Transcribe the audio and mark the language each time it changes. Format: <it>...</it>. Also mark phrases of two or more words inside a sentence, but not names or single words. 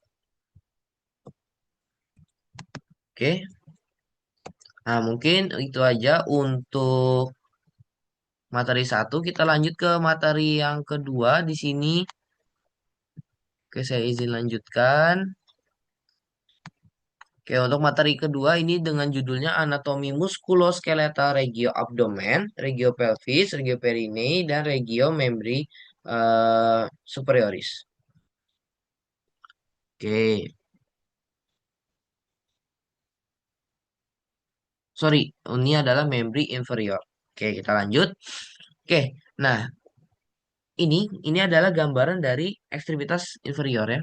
<id>Oke, nah mungkin itu aja untuk materi satu. Kita lanjut ke materi yang kedua di sini. Oke, saya izin lanjutkan. Oke, untuk materi kedua ini dengan judulnya Anatomi Muskuloskeletal Regio Abdomen, Regio Pelvis, Regio Perine, dan Regio Membri Superioris. Oke, sorry, ini adalah membri inferior. Oke, kita lanjut. Oke, nah ini adalah gambaran dari ekstremitas inferior ya.</id>